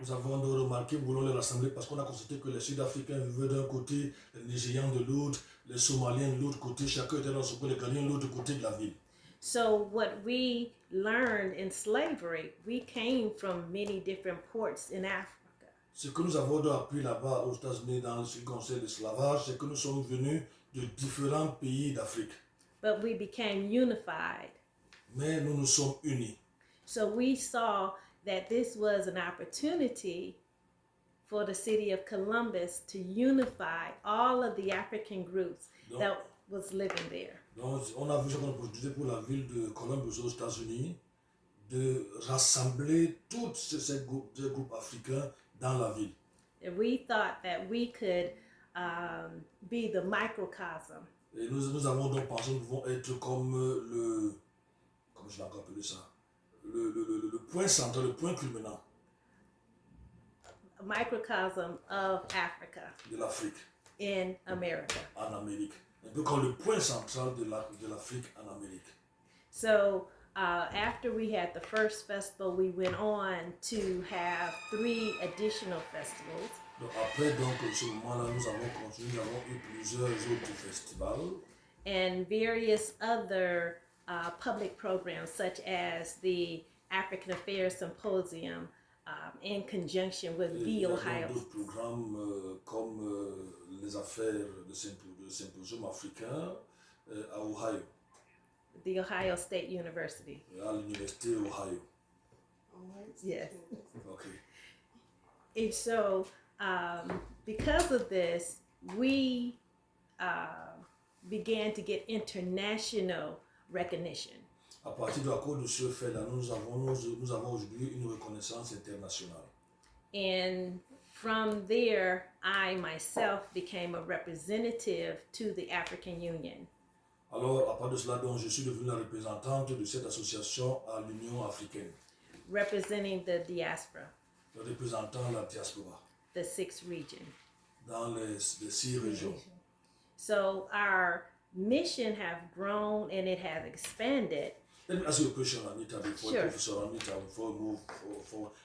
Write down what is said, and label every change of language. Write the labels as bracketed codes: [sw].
[fr] nous avons remarqué, nous voulons les rassembler parce qu'on a constaté que les Sud-Africains vivaient d'un côté, les Nigérians de l'autre, les Somaliens de l'autre côté, chacun était dans son coin, les Ghanéens de l'autre côté de la ville. [en] So what we learned in slavery, we came from many different ports in Africa. [fr] Ce que nous avons appris là-bas aux États-Unis dans ce qui concerne l'esclavage, c'est que nous sommes venus de différents pays d'Afrique. [en] But we became unified. [fr] Mais nous nous sommes unis. [en] So we saw that this was an opportunity for the city of Columbus to unify all of the African groups that was living there. [fr] Donc, on a vu ce qu'on a proposé pour la ville de Columbus aux États-Unis, de rassembler tous ces groupes africains dans la ville. [en] And we thought that we could be the microcosm. [fr] Et nous avons donc pensé que nous pouvons être comme comment je l'ai encore appelé ça, le point central, le point culminant. [en] A microcosm of Africa. [fr] De l'Afrique. [en] In America. [fr] En Amérique. Un peu comme le point central de l'Afrique en Amérique. [en] So after we had the first festival, we went on to have 3 additional festivals. [fr] Donc après ce moment-là, nous avons continué, nous avons eu plusieurs autres festivals. [en] And various other public programs, such as the African Affairs Symposium, in conjunction with the Ohio. [fr] D'autres programmes comme les affaires de symposium africain à Ohio. [en] The Ohio State University. [fr] À l'université Ohio. [en] Yes. Okay. And so, because of this, we began to get international recognition. [fr] À partir de la cause de ce fait-là, nous avons aujourd'hui une reconnaissance internationale. [en] And from there, I myself became a representative to the African Union. [fr] Alors, à part de cela, donc, je suis devenue la représentante de cette association à l'Union africaine. [en] Representing the diaspora. [fr] Représentant la diaspora. [en] The 6th region. [fr] Dans les 6 régions. [en] So our mission have grown and it has expanded. Let me ask you a question, Anita, before Professor Anita, before we move forward.